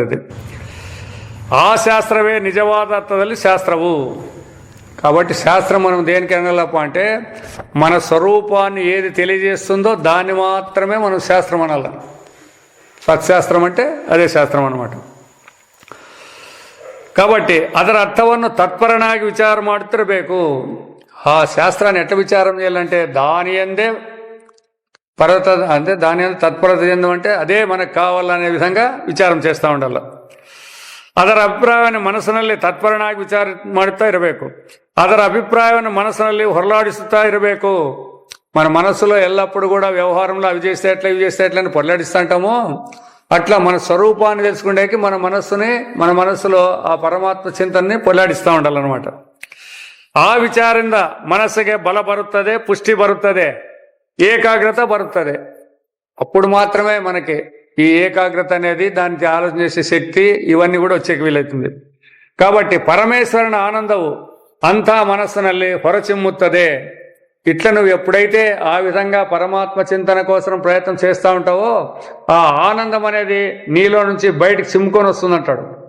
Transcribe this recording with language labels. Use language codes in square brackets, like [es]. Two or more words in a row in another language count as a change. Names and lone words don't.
[te] అది ఆ శాస్త్రవే నిజವಾದ ಅರ್ಥದಲ್ಲಿ శాస్త్రವು. కాబట్టి శాస్త్రం మనం దేనికి అనగలప్ప అంటే మన స్వరూపాన్ని ఏది తెలియజేస్తుందో దాన్ని మాత్రమే మనం శాస్త్రం అనాల. సత్శాస్త్రం అంటే అదే శాస్త్రం అన్నమాట. [kn] కాబట్టి ಅದರ ಅರ್ಥವನ್ನು ತತ್ಪರನಾಗಿ ವಿಚಾರ ಮಾಡುತ್ತಿರಬೇಕು. [te] ఆ శాస్త్రాన్ని ఎట్లా విచారం చేయాలంటే దాని యందే పర్వత అంటే దాని మీద తత్పరత చెందం అంటే అదే మనకు కావాలనే విధంగా విచారం చేస్తూ ఉండాలి. [kn] ಅದರ ಅಭಿಪ್ರಾಯವನ್ನು ಮನಸ್ಸಿನಲ್ಲಿ ತತ್ಪರನಾಗಿ ವಿಚಾರ ಮಾಡುತ್ತಾ ಇರಬೇಕು. ಅದರ ಅಭಿಪ್ರಾಯವನ್ನು ಮನಸ್ಸಿನಲ್ಲಿ ಹೊರಲಾಡಿಸುತ್ತಾ ಇರಬೇಕು. [te] మన మనస్సులో ఎల్లప్పుడూ కూడా వ్యవహారంలో అవి చేస్తే ఎట్లా ఇవి చేస్తే ఎట్లా అని పొరలాడిస్తూ ఉంటామో అట్లా మన స్వరూపాన్ని తెలుసుకునేకి మన మనస్సులో ఆ పరమాత్మ చింతనని పొరలాడిస్తూ ఉండాలన్నమాట. [kn] ಆ ವಿಚಾರದಿಂದ ಮನಸ್ಸಿಗೆ ಬಲ ಬರುತ್ತದೆ, ಪುಷ್ಟಿ ಬರುತ್ತದೆ, [te] ఏకాగ్రత బరుతుంది. అప్పుడు మాత్రమే మనకి ఈ ఏకాగ్రత అనేది దానికి ఆలోచన చేసే శక్తి ఇవన్నీ కూడా వచ్చేకి వీలవుతుంది. కాబట్టి పరమేశ్వరుని ఆనందವು అంతా మనస్సుನಲ್ಲಿ ಹೊರಚಿಮ್ಮುತ್ತದೆ. ఇట్లా నువ్వు ఎప్పుడైతే ఆ విధంగా పరమాత్మ చింతన కోసం ప్రయత్నం చేస్తూ ఉంటావో ఆ ఆనందం అనేది నీలో నుంచి బయటికి చిమ్ముకొని వస్తుందంటాడు.